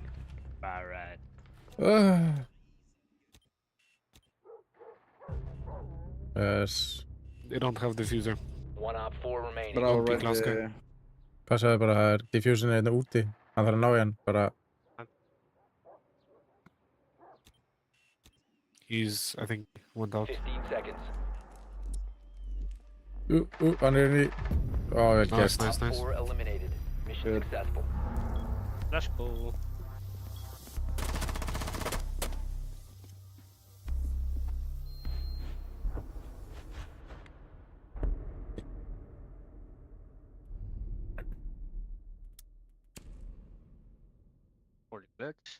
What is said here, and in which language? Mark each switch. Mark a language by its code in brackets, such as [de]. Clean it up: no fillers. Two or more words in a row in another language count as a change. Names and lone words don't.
[en] Alright. Yes. They don't have diffuser. One Op 4 remaining. But I'll Don't be read close, the [is] Passaði bara, það er diffusion hérna úti. Hann þarf að ná í hann, bara... [en] He's, I think, went out. 15 seconds. [is] Hann er inn í... Ó, vel [en] Nice, [is] gert. [en] nice, Op nice. 4 eliminated. Mission Good. successful. Let's go. Holy clutch.